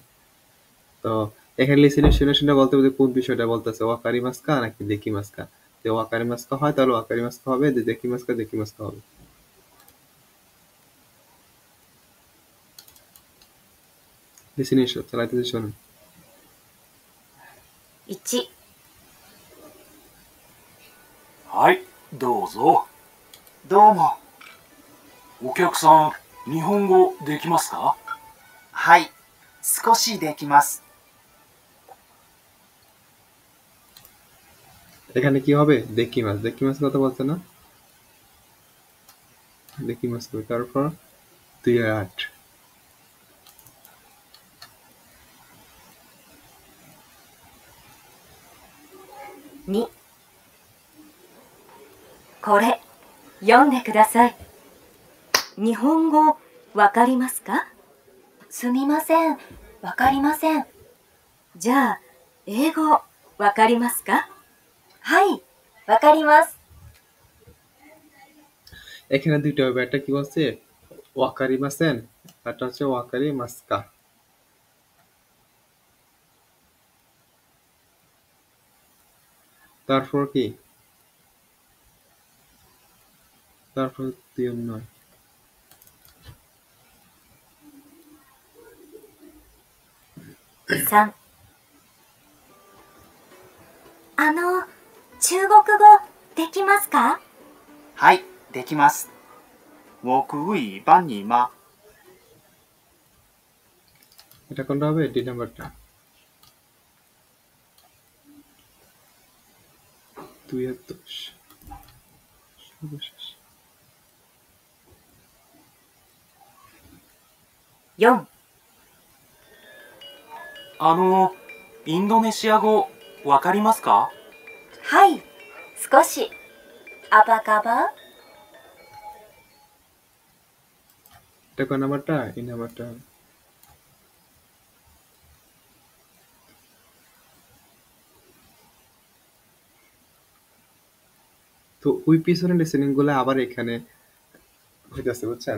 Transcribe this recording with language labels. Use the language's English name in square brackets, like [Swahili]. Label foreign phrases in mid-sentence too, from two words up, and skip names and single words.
[Bangla] তো এখানে লিসেনিং শুনে শুনে বলতে হবে যে কোন বিষয়টা বলতেছে, ওয়াকারিমাস্কা নাকি দেকিমাস্কা। যে ওয়াকারিমাস্কা হয় তাহলে ওয়াকারিমাস্কা হবে, যে দেকিমাস্কা দেকিমাস্কা হবে। লিসেনিং চালাইতেছি, শোনেন। [Japanese] 1、はどうぞ。どうも。お客さん、日本語できますか？はい、少しできます。 [Bangla] এখানে কি হবে? দেকিমাস। দেকিমাস কথা বলছে না? দেকিমাস হবে। তারপর 2-8। [Japanese] 2、これ、読んでください。日本語、わかりますか？すみません、わかりません。じゃあ、英語、わかりますか？はい、わかります。 [Bangla] এখানে দুইটা হবে। একটা কি বলছে? ওয়াকারিমাসেন। একটা হচ্ছে ওয়াকারিমাস্কা। তারপর কি? তারপর 2-9। [Japanese] 3、中国語できますか？はい、できます。 [Chinese] 我可以帮你吗？ [Bangla] এটা কোনটা হবে? ডি নাম্বারটা। 2-10 সর্বশেষ। [Japanese] 4、インドネシア語わかりますか？はい、少し。アバカバ？ [Bangla] এটা কোন নাম্বারটা? এই নাম্বারটা। তো ওই পিছনের লিসেনিং গুলো আবার এখানে হইতাছে, বুঝছেন?